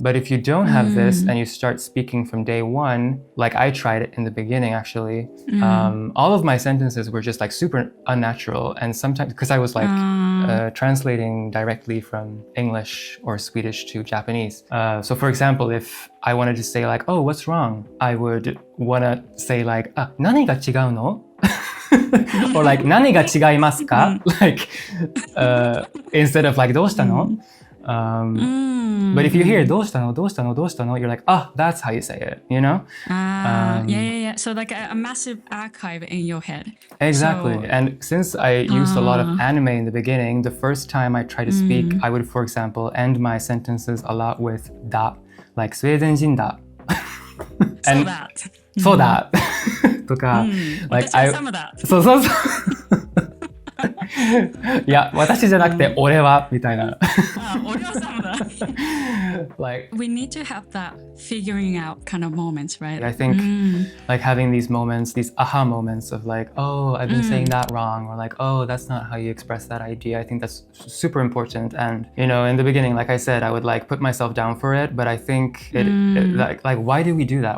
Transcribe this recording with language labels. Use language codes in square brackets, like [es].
[en] But if you don't have this and you start speaking from day one, like I tried it in the beginning actually, all of my sentences were just like super unnatural. And sometimes, because I was like translating directly from English or Swedish to Japanese. So for example, if I wanted to say like, oh, what's wrong? I would want to say like, [ja] 何が違うの? [en] Or like [ja] 何が違いますか? [en] Like instead of like [ja] どうしたの? [en] But if you hear どうしたの? You're like, that's how you say it, you know? Yeah. So like a massive archive in your head. Exactly. So, and since I used a lot of anime in the beginning, the first time I tried to speak, I would, for example, end my sentences a lot with だ, like [ja] スウェーデン人だ. [en] so that. [ja] そうだとか、 [en] like [ja] 私はサムだ。そういや、私じゃなくて俺はみたいな。俺はサムだ。 [en] Like we need to have that figuring out kind of moments, right? I think like having these moments, these aha moments of like, oh, I've been saying that wrong, or like, oh, that's not how you express that idea. I think that's super important. And you know, in the beginning, like I said, I would like put myself down for it, but I think it like why do we do that?